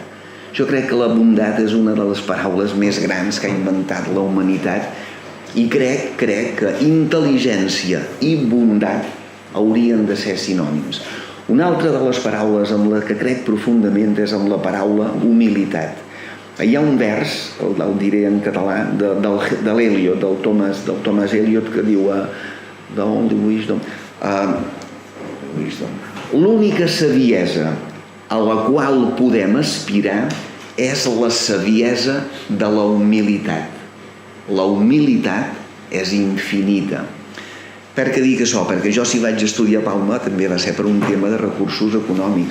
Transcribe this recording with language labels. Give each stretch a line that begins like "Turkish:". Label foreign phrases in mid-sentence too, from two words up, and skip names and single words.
Catalan: Jo crec que la bondat és una de les paraules més grans que ha inventat la humanitat i crec que intel·ligència i bondat haurien de ser sinònims. Una altra de les paraules amb la que crec profundament és amb la paraula humilitat. Hi ha un vers, el diré en català, de l'Eliot, del Thomas Eliot, que diu
English: The only wisdom.
Catalan: L'única saviesa a la qual podem aspirar és la saviesa de la humilitat. La humilitat és infinita. Per què dic això? Perquè jo, si vaig estudiar a Palma, també va ser per un tema de recursos econòmics.